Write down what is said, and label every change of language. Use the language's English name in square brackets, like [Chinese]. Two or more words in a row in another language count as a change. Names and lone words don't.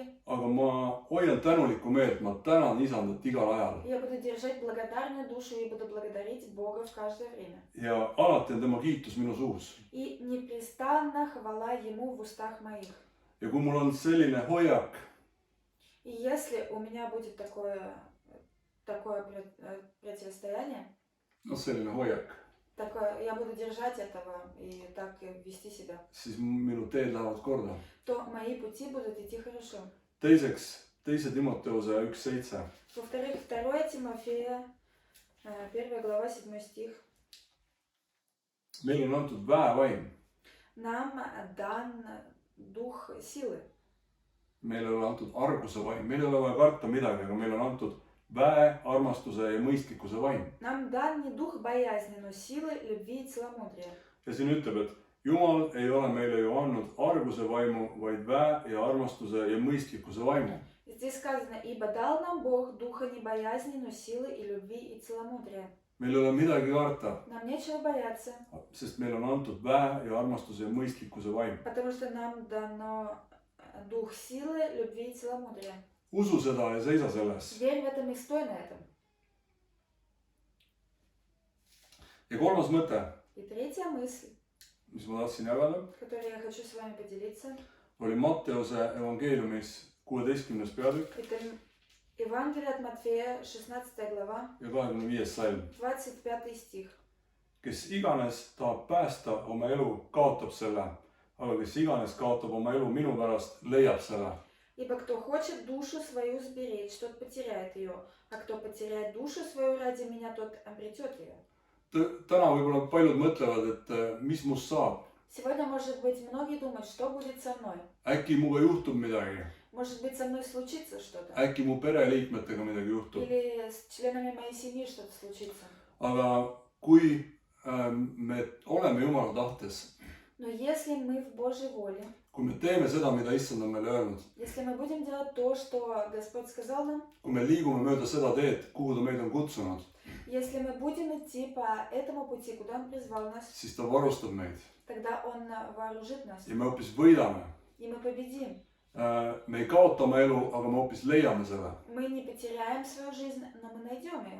[Estonian] Aga ma hoian tänulikku meelt, ma tänan Isandat igal ajal. [Russian] Я буду держать благодарную душу и буду благодарить Бога в каждое время. [Estonian] Ja alati on tema kiitus minu suus. [Russian] И непрестанно хвала Ему в устах моих. [Estonian] Ja kui mul on selline hoiak, [Russian] И если у меня будет такое противостояние, [Estonian] selline hoiak, [Russian] так я буду держать этого и так вести себя, [Estonian] siis minu teed lähevad korda. [Russian] то мои пути будут идти хорошо. [Estonian] Teiseks, 2 Timoteuse 1:7. [Russian] Во-вторых, 2 Тимофея, 1 глава, 7 стих. [Estonian] Meile on antud väevaim. [Russian] Нам дан дух силы. [Estonian] Meile ei ole antud arguse vaim. Meil ei ole vaja karta midagi, aga meile on antud väe, armastuse ja mõistlikkuse vaim. [Russian] Нам дан не дух боязни, но силы, любви и целомудрия. [Estonian] Ja siin ütleb, et Jumal ei ole meile ju andnud arguse vaimu, vaid väe ja armastuse ja mõistlikkuse vaimu. [Russian] Здесь сказано, ибо дал нам Бог духа не боязни, но силы и любви и целомудрия. [Estonian] Meil ei ole midagi karta, [Russian] Нам нечего бояться, [Estonian] sest meil on antud väe ja armastuse ja mõistlikkuse vaim. [Russian] потому что нам дано дух силы, любви и целомудрия. [Estonian] Usu seda ja seisa selles. [Russian] Верь в этом и стой на этом. [Estonian] Ja kolmas mõte, [Russian] И третья мысль, [Estonian] mis ma tahtsin jagada, [Russian] которой я хочу с вами поделиться, [Estonian] oli Matteuse evangeeliumis 16. peatükk [Russian] это Евангелие от Матфея, 16 глава, [Estonian] ja 25. salm. [Russian] 25 стих. [Estonian] Kes iganes tahab päästa oma elu, kaotab selle, aga kes iganes kaotab oma elu minu pärast, leiab selle. [Russian] Ибо кто хочет душу свою сберечь, тот потеряет ее, а кто потеряет душу свою ради меня, тот обретет ее. [Estonian] Täna võib-olla paljud mõtlevad, et mis must saab. [Russian] Сегодня, может быть, многие думают, что будет со мной. [Estonian] Äkki muga juhtub midagi. [Russian] Может быть, со мной случится что-то. [Estonian] Äkki mu pereliikmetega midagi juhtub. [Russian] Или с членами моей семьи что-то случится. [Estonian] Aga kui me oleme Jumala tahtes, [Russian] Но если мы в Божьей воле, [Estonian] kui me teeme seda, mida Issand on meile öelnud, [Russian] если мы будем делать то, что Господь сказал нам, [Estonian] kui me liigume mööda seda teed, kuhu ta meid on kutsunud, [Russian] если мы будем идти по этому пути, куда Он призвал нас, [Estonian] siis ta varustab meid [Russian] тогда Он вооружит нас, [Estonian] ja me hoopis võidame. [Russian] и мы победим. [Estonian] Me ei kaota oma elu, aga me hoopis leiame selle, [Russian] Мы не потеряем свою жизнь, но мы найдем ее,